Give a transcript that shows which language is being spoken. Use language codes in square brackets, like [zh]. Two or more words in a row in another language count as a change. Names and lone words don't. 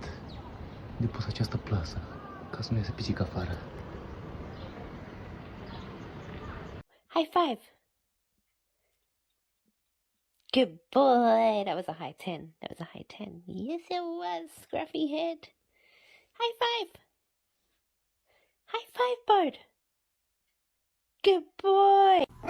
[ro] De pus această plasă, ca să nu iasă pisica afară. [en] High five. Good boy. That was a high 10. That was a high 10. Yes, it was, scruffy head. High five. High five, bird. Good boy.